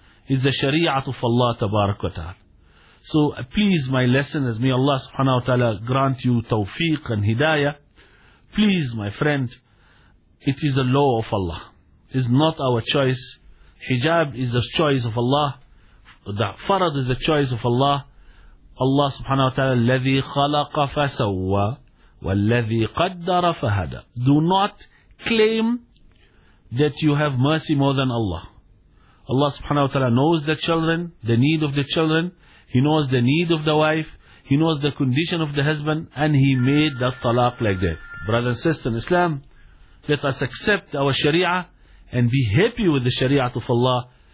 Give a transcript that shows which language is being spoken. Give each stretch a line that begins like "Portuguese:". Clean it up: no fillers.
English: It's the sharia of Allah tabarak wa ta'ala. So please, my listeners, may Allah subhanahu wa ta'ala grant you tawfiq and hidayah. Please, my friend, it is a law of Allah. It's not our choice. Hijab is a choice of Allah. The farad is the choice of Allah.
Arabic: Allah subhanahu wa ta'ala, الَّذِي خَلَقَ فَسَوَّى وَالَّذِي قَدَّرَ فَهَدَى.
English: Do not claim that you have mercy more than Allah. Allah subhanahu wa ta'ala knows the children, the need of the children. He knows the need of the wife. He knows the condition of the husband. And He made that talaq like that. Brothers and sisters in Islam, let us accept our sharia and be happy with the sharia of Allah.